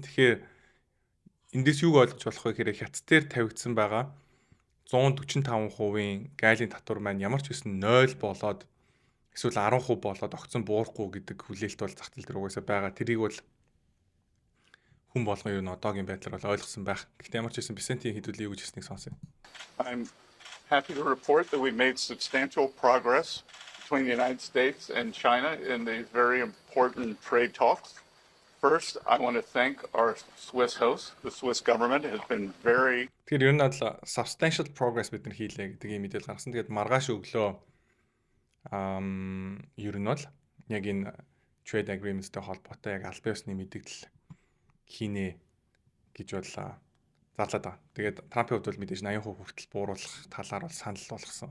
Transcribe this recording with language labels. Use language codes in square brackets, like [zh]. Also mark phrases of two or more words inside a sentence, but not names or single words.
[mn] Тэгэхээр эндээс юг ойлгож болох вэ гэхээр Хятад дээр тавигдсан байгаа 145%-ийн гайлын татвар маань ямар ч гэсэн 0 болоод эсвэл 10% болоод огцон буурахгүй гэдэг хүлээлт бол зах зээл дээр угаасаа байгаа. Тэрийг бол хүн болгон юу н одоогийн байдлаар бол ойлгосон байх. Гэхдээ ямар ч гэсэн Бесентийн хэдүүлээ юу гэж хэлснийг сонсъё. [en] I'm happy to report that we made substantial progress between the United States and China in these very important trade talks. First, I want to thank our Swiss host. The Swiss government has been very... [mn] Тэгэхээр ер нь бол [en] substantial progress [mn] бид нар хийлээ гэдэг ийм мэдээлэл гаргасан. Тэгээд маргааш өглөө ер нь бол яг энэ [en] trade agreement- [mn] тэй холбоотой яг аль биесны мэдээлэл хийнэ гэж бол зарлаад байгаа. Тэгээд Трампын хувьд бол мэдээж 80% хүртэл бууруулах талаар бол санал болгосон.